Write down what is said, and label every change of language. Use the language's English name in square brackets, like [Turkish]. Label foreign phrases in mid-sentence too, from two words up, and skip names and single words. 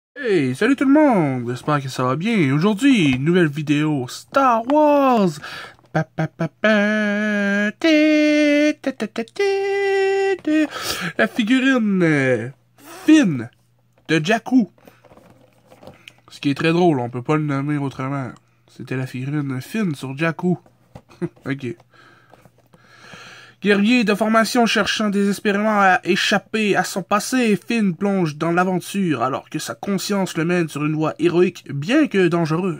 [French] Hey, salut tout le monde! J'espère que ça va bien. Aujourd'hui, nouvelle vidéo Star Wars! Pa, pa, pa, pa, té, té, té, té, té, té. La figurine Finn de Jakku. Ce qui est très drôle, on peut pas le nommer autrement. C'était la figurine Finn sur Jakku. Ok. Guerrier de formation cherchant désespérément à échapper à son passé, Finn plonge dans l'aventure alors que sa conscience le mène sur une voie héroïque bien que dangereuse.